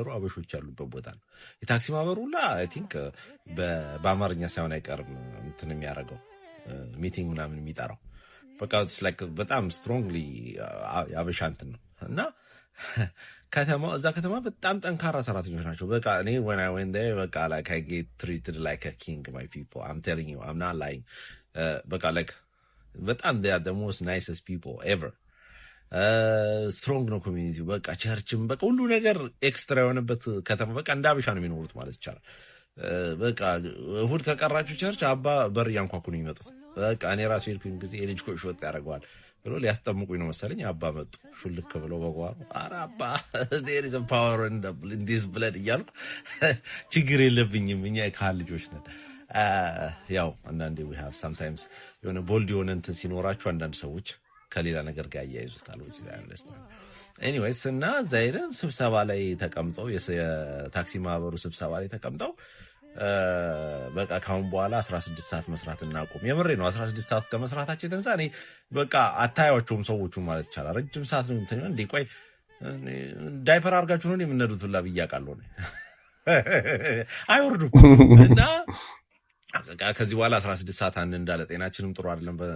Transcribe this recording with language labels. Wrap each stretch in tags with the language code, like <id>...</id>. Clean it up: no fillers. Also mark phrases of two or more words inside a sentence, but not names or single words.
<am>አበሾች ያሉበት ቦታ ነው። የታክሲ ማህበሩ ሁላ</am> <en>I think</en> <am>በአማርኛ ሳይሆን አይቀርም እንትን የሚያደርገው ሚቲንግ ምናምን የሚጠራው በቃ በጣም ስትሮንግሊ አበሻ እንትን ነው። እና እዛ ከተማ በጣም ጠንካራ ሰራተኞች ናቸው። በቃ እኔ</am> <en>when I went there</en> <am>በቃ</am> <en>like I get treated like a king by people. I'm telling you, I'm not lying.</en> <am>በቃ</am> <en>like በጣም they are the most nicest people ever.</en> <am>ስትሮንግ ነው ኮሚኒቲው። በቃ ቸርችም በቃ ሁሉ ነገር ኤክስትራ የሆነበት ከተማ በቃ እንደ አበሻ ነው የሚኖሩት ማለት ይቻላል። በቃ እሁድ ከቀራችሁ ቸርች አባ በር እያንኳኩ ነው የሚመጡት። በቃ እኔ ራሱ ሄድኩኝ ጊዜ የልጅ ኮሽ ወጥ ያደርገዋል ብሎ ሊያስጠምቁኝ ነው መሰለኝ። አባ መጡ ሹልክ ብሎ በጓሮ ኧረ አባ</am> <en>there is a power in this blood</en> <am>እያልኩ ችግር የለብኝም እኛ የካህን ልጆች ነን። ያው አንዳንዴ</am> <en>we have sometimes</en> <am>የሆነ ቦልድ የሆነ እንትን ሲኖራችሁ አንዳንድ ሰዎች ከሌላ ነገር ጋር ያያይዙታል። ኤኒዌይስ እና ዛይረን ስብሰባ ላይ ተቀምጠው የታክሲ ማህበሩ ስብሰባ ላይ ተቀምጠው በቃ ካሁን በኋላ 16 ሰዓት መስራት እናቆም። የምሬ ነው። 16 ሰዓት ከመስራታቸው የተነሳ እኔ በቃ አታያቸውም ሰዎቹ ማለት ይቻላል። ረጅም ሰዓት ነው እንትን እንዴ ቆይ ዳይፐር አድርጋችሁ ነው የምንነዱት ሁላ ብያቃለሁ ነው አይወርዱም። እና ከዚህ በኋላ 16 ሰዓት እንዳለ ጤናችንም ጥሩ አይደለም</am>